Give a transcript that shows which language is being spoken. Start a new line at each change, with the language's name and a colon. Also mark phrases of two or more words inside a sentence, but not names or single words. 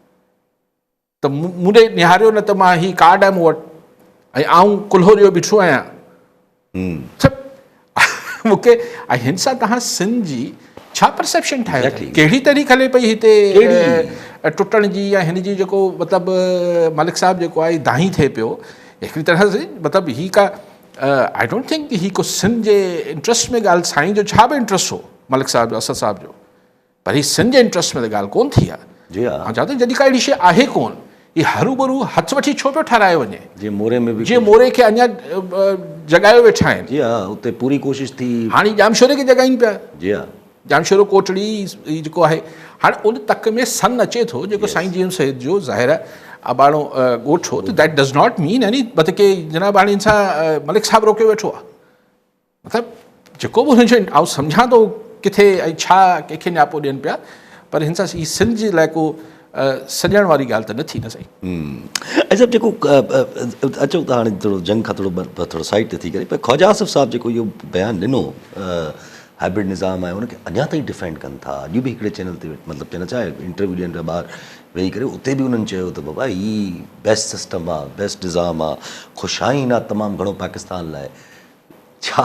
Sindhi: त मूं ॾे निहारियो न त मां हीउ कार्ड आहे मूं वटि ऐं आऊं कुल्हो ॾियो बीठो आहियां, मूंखे ऐं हिन सां तव्हां सिंध जी छा परसेप्शन ठाहियो, कहिड़ी तरीक़े हले पई हिते टुटण जी या हिन जी जेको मतिलबु मलिक साहब जेको आहे दाही थिए पियो हिकिड़ी तरह से, मतिलबु ही का
English: I don't think
Sindhi: ही को सिंध जे इंट्रस्ट में ॻाल्हि, साईं जो छा बि इंट्रस्ट हो मलिक साहब जो असद साहब जो, पर ही सिंध जे इंट्रस्ट में त ॻाल्हि कोन थी आहे। मां चवां थो जॾहिं का अहिड़ी शइ आहे कोन, ही हरू भरू हथ वठी छो पियो ठारायो वञे, जीअं मोरे खे अञा जॻायो वेठा आहिनि, जी हा उते पूरी कोशिशि थी, हाणे जामशोरे खे जॻाइनि पिया, जी हा जामशोरो कोटड़ी जेको आहे, हाणे उन तक में सन अचे थो जेको साईं GM सैयद जो ज़ाहिर अबाणो ॻोठ हो, त
English: that does not mean any
Sindhi: मतिलबु की जनाब हाणे हिन सां मलिक साहब रोके वेठो आहे, मतिलबु जेको बि हुनजो आउं सम्झां थो किथे ऐं छा कंहिंखे न्यापो ॾियनि पिया, पर हिन सां ही सिंध जे लाइ को सॼण वारी ॻाल्हि त न थी न सही। अच्छा जेको अचो त हाणे थोरो जंग खां थोरो साइड ते थी करे, पर ख्वाजा आसिफ साहब जेको इहो बयानु ॾिनो हाइब्रिड निज़ाम आहे उनखे अञा ताईं डिफेंड कनि था, अॼु बि हिकिड़े चैनल ते मतिलबु चवणु चाहे इंटरव्यू ॾियण खां ॿाहिरि वेही करे उते बि उन्हनि चयो त बाबा ही
English: best system
Sindhi: आहे, बेस्ट निज़ाम आहे, ख़ुशाइन आहे तमामु घणो पाकिस्तान लाइ, छा